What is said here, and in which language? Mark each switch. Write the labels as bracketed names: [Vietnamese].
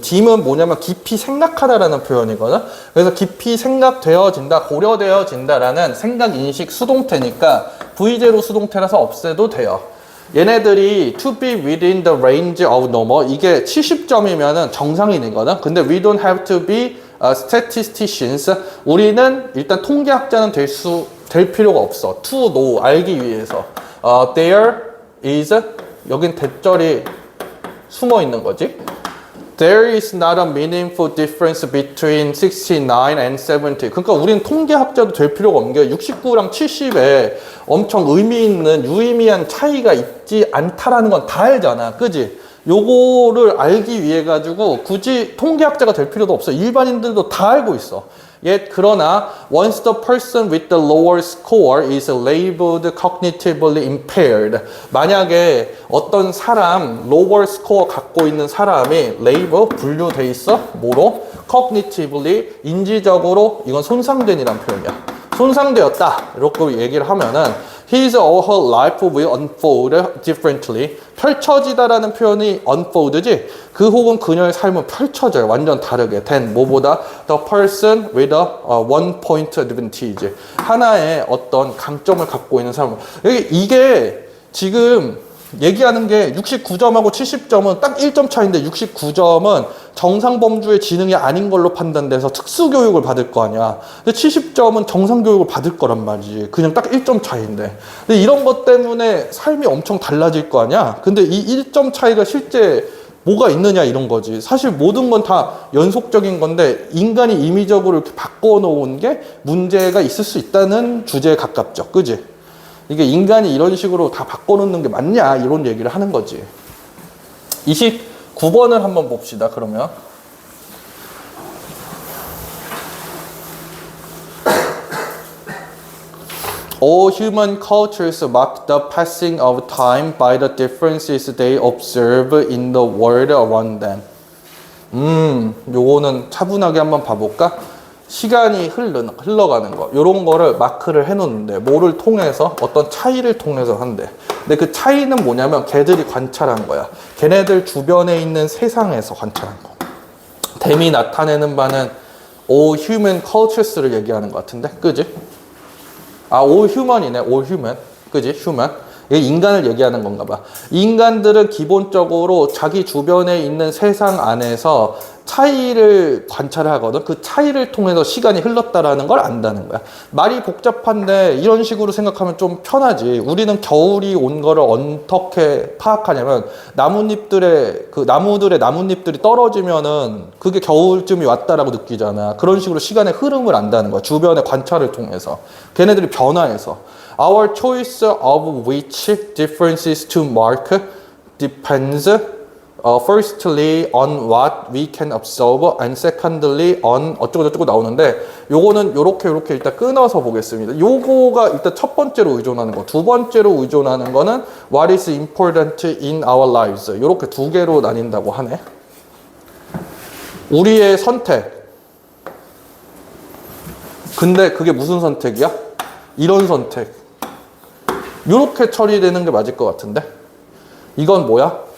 [Korean] dim은 뭐냐면 깊이 생각하다라는 표현이거든. 그래서 깊이 생각되어진다, 고려되어진다라는 생각, 인식, 수동태니까 V제로 수동태라서 없애도 돼요. 얘네들이 [English] to be within the range of normal [Korean] 이게 70점이면은 정상인이거든. [English] 근데 we don't have to be statisticians. [Korean] 우리는 일단 통계학자는 될 필요가 없어. [English] to know [Korean] 알기 위해서. [English] There is [Korean] 여긴 대절이 숨어 있는 거지. [English] There is not a meaningful difference between 69 and 70. [Korean] 그러니까 우리는 통계학자도 될 필요가 없는 게 69랑 70에 엄청 의미 있는 유의미한 차이가 있지 않다라는 건 다 알잖아. 그지? 요거를 알기 위해 가지고 굳이 통계학자가 될 필요도 없어. 일반인들도 다 알고 있어. [English] Yet 그러나 once the person with the lower score is labeled cognitively impaired [Korean] 만약에 어떤 사람 [English] lower score [Korean] 갖고 있는 사람이 [English] label [Korean] 분류돼 있어 뭐로? cognitively 인지적으로 이건 손상된이란 표현이야. 손상되었다 이렇게 얘기를 하면은 [English] his or her life will unfold differently [Korean] 펼쳐지다라는 표현이 unfold지 그 혹은 그녀의 삶은 펼쳐져요. 완전 다르게 [English] than 뭐보다 the person with a one point advantage [Korean] 하나의 어떤 강점을 갖고 있는 사람. 이게 지금 얘기하는 게 69점하고 70점은 딱 1점 차이인데 69점은 정상범주의 지능이 아닌 걸로 판단돼서 특수교육을 받을 거 아니야. 근데 70점은 정상교육을 받을 거란 말이지. 그냥 딱 1점 차이인데. 근데 이런 것 때문에 삶이 엄청 달라질 거 아니야. 근데 이 1점 차이가 실제 뭐가 있느냐 이런 거지. 사실 모든 건 다 연속적인 건데 인간이 임의적으로 이렇게 바꿔놓은 게 문제가 있을 수 있다는 주제에 가깝죠. 그지? 이게 인간이 이런 식으로 다 바꿔놓는 게 맞냐 이런 얘기를 하는 거지. 29번을 한번 봅시다. [English] 그러면 All human cultures mark the passing of time by the differences they observe in the world around them. [Korean] 요거는 차분하게 한번 봐볼까? 시간이 흘러가는 거 요런 거를 마크를 해놓는데 뭐를 통해서 어떤 차이를 통해서 한대. 근데 그 차이는 뭐냐면 걔들이 관찰한 거야. 걔네들 주변에 있는 세상에서 관찰한 거. 댐이 나타내는 바는 all human cultures를 얘기하는 것 같은데 그지? all human이네. all human 그지? human 이게 인간을 얘기하는 건가 봐. 인간들은 기본적으로 자기 주변에 있는 세상 안에서 차이를 관찰하거든. 그 차이를 통해서 시간이 흘렀다라는 걸 안다는 거야. 말이 복잡한데 이런 식으로 생각하면 좀 편하지. 우리는 겨울이 온 거를 어떻게 파악하냐면 나뭇잎들의 그 나무들의 나뭇잎들이 떨어지면은 그게 겨울쯤이 왔다라고 느끼잖아. 그런 식으로 시간의 흐름을 안다는 거야. 주변의 관찰을 통해서. 걔네들이 변화해서. [English] Our choice of which differences to mark depends firstly on what we can observe and secondly on [Korean] 어쩌고저쩌고 나오는데 요거는 요렇게 일단 끊어서 보겠습니다. 요거가 일단 첫 번째로 의존하는 거, 두 번째로 의존하는 거는 [English] what is important in our lives. [Korean] 요렇게 두 개로 나뉜다고 하네. 우리의 선택. 근데 그게 무슨 선택이야? 이런 선택. 요렇게 처리되는 게 맞을 것 같은데. 이건 뭐야?